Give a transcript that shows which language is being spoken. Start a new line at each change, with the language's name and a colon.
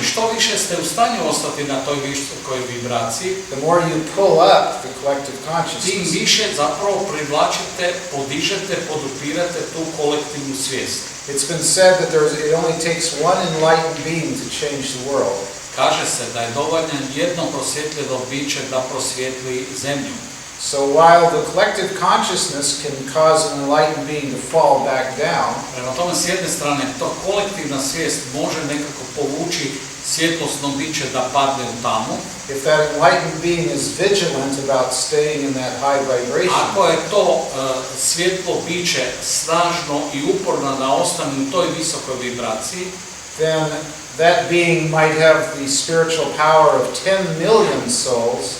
Croatian: I što više ste u stanju ostati na toj visokoj vibraciji,
English: the more you pull up the collective
Croatian: tim
English: consciousness.
Croatian: više zapravo privlačite, podižete, podupirate tu kolektivnu svijest.
English: It's been said that it only takes one enlightened being to change the world.
Croatian: Kaže se da je dovoljno jedno prosvjetljeno biće da prosvjetli zemlju.
English: So while the collective consciousness can cause an enlightened being to fall back down,
Croatian: Prema tome, s jedne strane, to kolektivna svijest može nekako povući svjetlosno biće da padne u tamu.
English: if that enlightened being is vigilant about staying in that high vibration,
Croatian: Ako je to svjetlo biće snažno i uporno da ostane u toj visokoj vibraciji,
English: then that being might have the spiritual power of 10 million souls